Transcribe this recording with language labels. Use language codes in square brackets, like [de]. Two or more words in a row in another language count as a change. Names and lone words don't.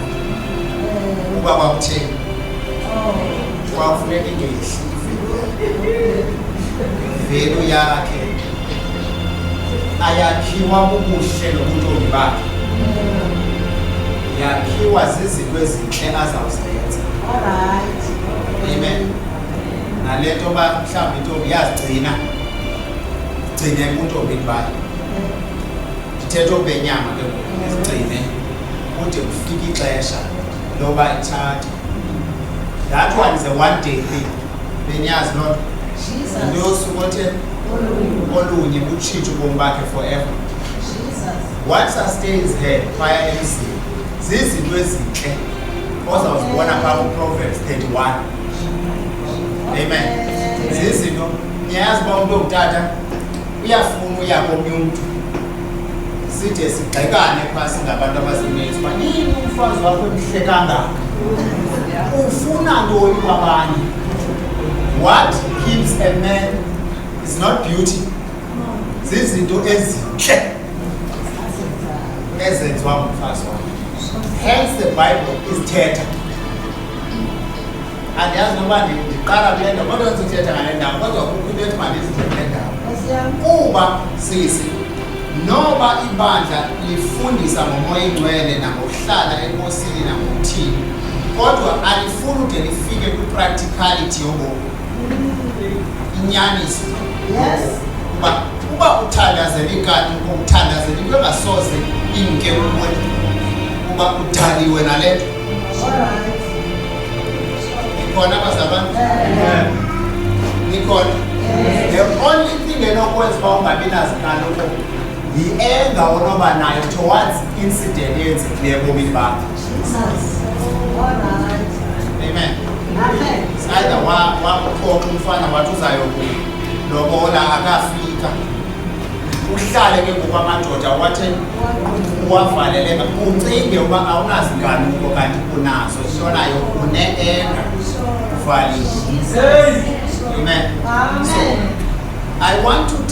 [xh] Uba kwakutheni kwakufuneka ingehli ivelu yakhe ayakhiwa bubuhle nobuntombi bakhe, yakhiwa zizinto ezintle azawuzenza. Amen. Nale nto ba mhlawumbi intombi yazigcina gcine kuntombini bayo, ndithetha obenyama ke ngoku izigcine kude kufike ixesha loba ithathe. [en] That one is a one day thing. [xh] Beniyazi loo nto. Into yosuku othe olunye butshintshe ubomi bakhe forever. [en] What sustains her [xh] phaya emzini zizinto ezintle ozawuzibona phaa kuProverbs 31. Amen. Zizinto niyazi uba umntu ongutata uyafuna uya komnye umntu side sigxekane phaa singabantu abazininzi uba yini umfazi wakho emhle kangaka, ufuna ntoni kwabanye. [en] What keeps a man is not beauty. [xh] Zizinto ezintle ezenziwa ngumfazi wakhe. [en] Hence the Bible is thetha. [xh] Andiyazi noba ndiqala kule ndawo kodwa ndizithetha ngale ndawo kodwa kukho into ethi mandizithethe le ndawo. Kuba sisi noba ibandla lifundisa ngomoya ingcwele nangokuhlala enkosini nangokuthini, kodwa alifuni ude lifike kwi-practicality yobomi. Inyaniso. Uba uthandazela ikati uthandazela into engasoze imke kuwe, uba udaliwe nale nto. Nikhona abazalwane? Nikhona? [en] The only thing [xh] enokwenza uba ungabi nazo naloko yi-enga onoba nayo towards incident eyenzekileyo ebomini bakho. Amen. Either wakuphoxa umfana wathi uzayokulobola akafika, uhlale ke ngokwamadoda wathi uwavalele ucinge uba awunazinganuko kanti unazo, shonayo une-enga uvaliwe. [en] Amen. So I want to say these things because [xh] ibandla liye liba chaotic.